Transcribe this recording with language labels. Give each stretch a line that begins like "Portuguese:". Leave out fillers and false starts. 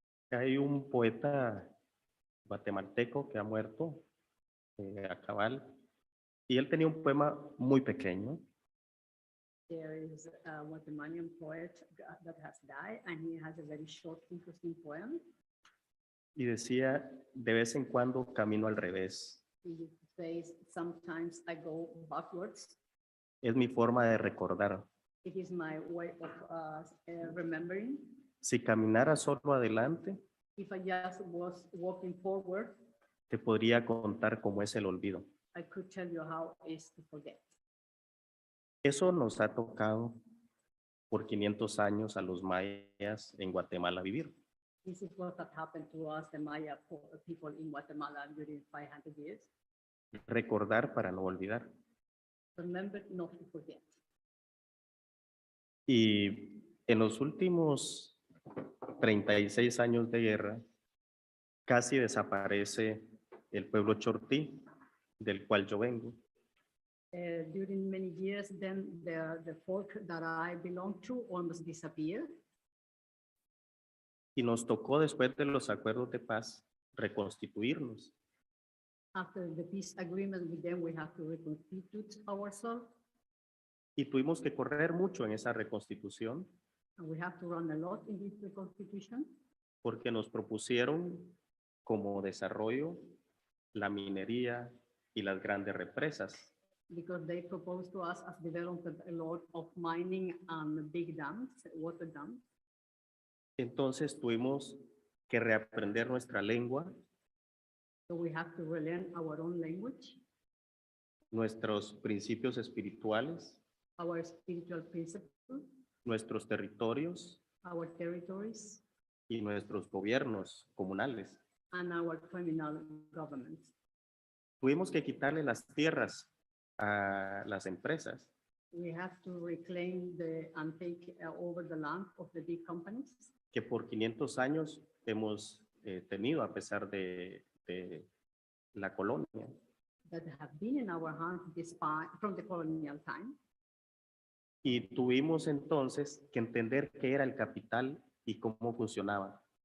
Spanish: Hay un poeta guatemalteco que ha muerto a cabal, y él tenía un poema muy pequeño.
English: There is a Guatemalan poet that has died, and he has a very short, interesting poem.
Spanish: Y decía, de vez en cuando camino al revés.
English: He says, sometimes I go backwards.
Spanish: Es mi forma de recordar.
English: It is my way of remembering.
Spanish: Si caminara solo adelante,
English: If I just was walking forward,
Spanish: te podría contar cómo es el olvido.
English: I could tell you how it is to forget.
Spanish: Eso nos ha tocado por 500 años a los mayas en Guatemala vivir.
English: This is what had happened to us, the Maya people in Guatemala during 500 years.
Spanish: Recordar para no olvidar.
English: Remember not to forget.
Spanish: Y en los últimos 36 años de guerra, casi desaparece el pueblo chortí, del cual yo vengo.
English: During many years, then the folk that I belong to almost disappeared.
Spanish: Y nos tocó, después de los acuerdos de paz, reconstituirnos.
English: After the peace agreement with them, we have to reconstitute ourselves,
Spanish: Y tuvimos que correr mucho en esa reconstitución
English: and we have to run a lot in this reconstitution
Spanish: porque nos propusieron como desarrollo la minería y las grandes represas.
English: because they proposed to us as development a lot of mining and big dams, water dams.
Spanish: Entonces tuvimos que reaprender nuestra lengua,
English: So we have to relearn our own language,
Spanish: nuestros principios espirituales,
English: our spiritual principles,
Spanish: nuestros territorios
English: our territories,
Spanish: y nuestros gobiernos comunales.
English: and our criminal government.
Spanish: Tuvimos que quitarle las tierras a las empresas
English: We have to reclaim and take over the land of the big companies
Spanish: que por 500 años hemos tenido a pesar de la colonia.
English: that have been in our hands despite from the colonial time.
Spanish: Y tuvimos entonces que entender qué era el capital y cómo funcionaba